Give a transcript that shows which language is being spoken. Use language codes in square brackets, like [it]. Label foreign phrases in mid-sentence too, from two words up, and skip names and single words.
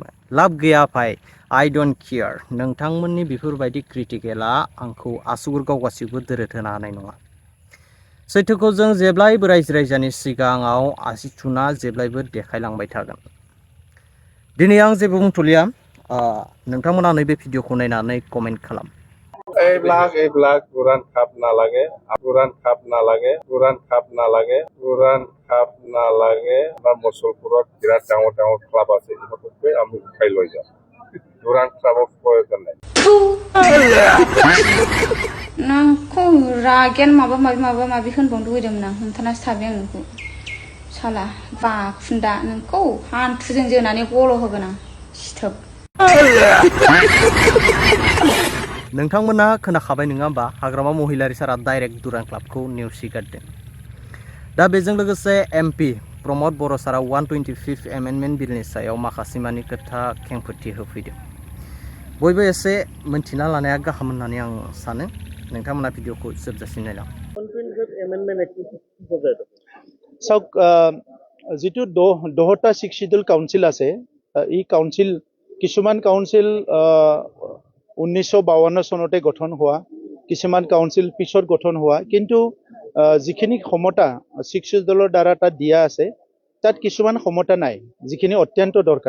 [brx] लाब गैया भाई, [en] I don't care. [brx] नोंथांमोननि बेफोरबायदि क्रिटिकेला आंखौ आसुगुर गावगासिबो दोरोद होनो हानाय नङा। सैथोखौ जों जेब्लायबो रायजो राजानि सिगाङाव आसि थुना जेब्लायबो देखायलांबाय थागोन। दिनै आं जेबो बुंथ'लिया, नोंथांमोना नैबे भिडिअखौ नायनानै कमेन्ट खालाम। [as] এইবিলাক উড়ান খাপ নালাগে, উড়ান খাপ নালাগে, উড়ান খাপ নালাগে, উড়ান খাপ নালাগে। আমাৰ মুছলপুৰত বিৰাট ডাঙৰ ডাঙৰ ক্লাব আছে, ইহঁতকে আমি উঠাই লৈ যাম। উড়ান খাপৰ প্ৰয়োজন নাই। [brx] नोंखौ रागेन माबा माबि होनबावनो लुगैदोंमोन आं, हमथानासो थाबाय आं नोंखौ। साला बाखुन्दा, नोंखौ हान्थुजों जोनानै गल' होगोन आं, सिथोब। नोंथांमोना खोनाखाबाय नङा होमबा, हाग्रामा महिलारि सारा डाइरेक्ट दुरान क्लाबखौ नेवसिगारदों। दा बेजों लोगोसे एमपि प्रमद बर' सारा 125 एमेन्डमेन्ट बिलनि सायाव माखासे मानि खोथा खेंफोरथि होफैदों। बयबो एसे मोनथिना लानाया गाहाम होननानै आं सानो। नोंथांमोना भिडिअखौ जोबजासिम नायलां। [as] চাওক, যিটো 10টা শিডিউল কাউন্সিল আছে, এই কাউন্সিল কিছুমান কাউন্সিল 1952 চনতে গঠন হোৱা, কিছুমান কাউন্সিল পিছত গঠন হোৱা, কিন্তু যিখিনি ক্ষমতা শিডিউলৰ দ্বাৰা তাত দিয়া আছে, তাত কিছুমান ক্ষমতা নাই যিখিনি অত্যন্ত দৰকাৰ।